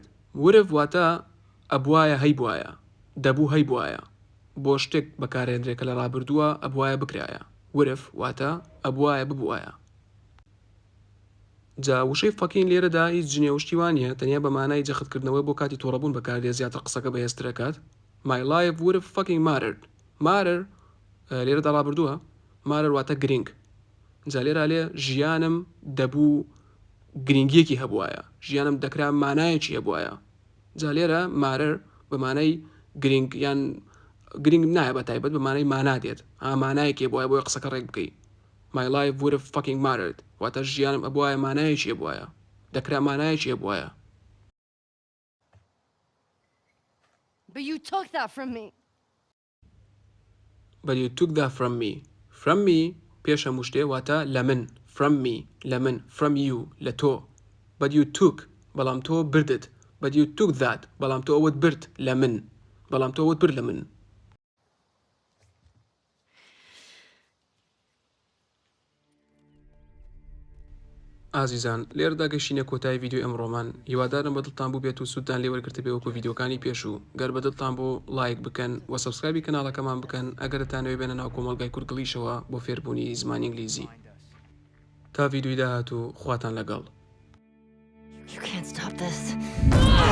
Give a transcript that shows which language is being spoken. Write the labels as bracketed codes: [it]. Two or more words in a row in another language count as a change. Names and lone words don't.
[en] would have [ckb] واتە ئەبوایە هەیبوایە دەبوو هەیبوایە بۆ شتێک بەکارهێنرێکە لە ڕابردووە ئەبوایە بکرایە [en] would have [ckb] واتە ئەبوایە ببوایە جا وشەی فەکین لێرەدا هیچ جنێ و شتیوانیە تەنیا بە مانای جەختکردنەوەی بۆ کاتی تۆڕەبوون بەکاردێ زیاتر قسەکە بەهێزترەکات [en] My life would have fucking mattered. [ckb] matter لێرەدا ڕابردووە matter واتە گرنگ جا لێرە لێ ژیانم دەبوو گرنگیەکی هەبوایە ژیانم دەکرا مانایەکی هەبوایە جا لێرە matter بە مانای گرنگ یان گرنگ نایە بە تایبەت بە مانای مانا دێت مانایەکی هەبوایە بۆی قسەکە ڕێک بکەی [en] My life would have fucking mattered. [ckb] واتە ژیانم ئەبوایە مانایەکی هەبوایە دەکرا مانایەکی هەبوایە [en] But you took that from me. But you took that from me. From me [ckb] پێش هەموو شتێ واتە لە من [en] from me [ckb] لە من [en] from you [ckb] لە تۆ [en] But you took [ckb] بەڵام تۆ بردت [en] But you took that [ckb] بەڵام تۆ ئەوت برد لە من بەڵام تۆ ئەوت برد لە من ئازیزان لێرەدا گەشتینە کۆتایی ڤیدیۆ ئەمڕۆمان هیوادارم بەدڵتان بوو بێت و سوودتان لێ وەرگرتە بێوەکو ڤیدیۆکانی پێشوو گەر بەدڵتان بۆ لایک بکەن و سەبسکرایبی کەناڵەکەمان بکەن ئەگەرتانەوێ بێنە ناو کۆمەڵگای کورگڵیشەوە بۆ فێربوونی زمانی ئینگلیزی تا ڤیدیۆی داهاتوو خواتان لەگەڵ [en] You can't stop this.